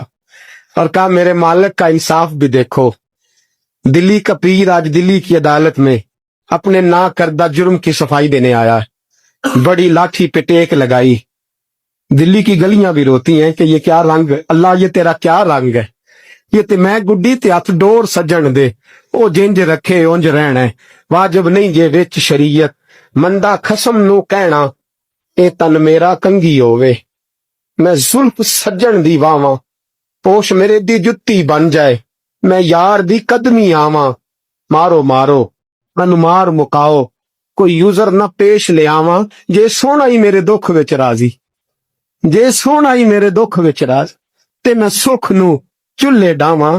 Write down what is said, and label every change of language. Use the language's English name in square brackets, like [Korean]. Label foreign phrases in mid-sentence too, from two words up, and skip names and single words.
[Urdu] اور کہا میرے مالک کا انصاف بھی دیکھو, دلی کا پیر آج دلی کی عدالت میں اپنے نا کردہ جرم کی صفائی دینے آیا. بڑی لاٹھی پہ ٹیک لگائی. دلی کی گلیاں بھی روتی ہیں کہ یہ کیا رنگ, اللہ یہ تیرا کیا رنگ ہے. [Punjabi] یہ تے میں گڈی تے ہاتھ ڈور سجن دے, او جنج رکھے اونج رہنا ہے, واجب نہیں جے وچ شریعت, مندا خسم نو کہنا اے تن میرا کنگھی ہووے. میں زلف سجن دی واواں, پوش میرے دی جتی بن جائے, میں یار دی قدمی آواں. مارو مارو من مار مکاؤ, کوئی یوزر نہ پیش لے آواں, جے سونا ہی میرے دکھ وچ راضی, جے سونا ہی میرے دکھ وچ راض, تے میں سکھ نو چلے ڈاواں.